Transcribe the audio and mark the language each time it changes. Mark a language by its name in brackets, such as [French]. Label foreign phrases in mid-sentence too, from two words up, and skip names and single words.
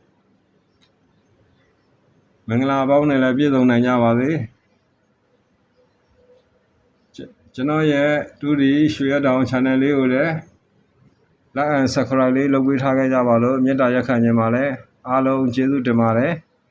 [Burmese] မင်္ဂလာပေါင်းနဲ့လည်းပြည့်စုံနိုင်ကြပါစေကျွန်တော်ရဲ့တူဒီရွှေရတောင် channel လေးကိုလည်း [English] like and subscribe [Burmese] လေးလုပ်ပေးထားခဲ့ကြပါလို့မေတ္တာရက်ခံခြင်းပါလဲအားလုံးကျေးဇူးတင်ပါတယ်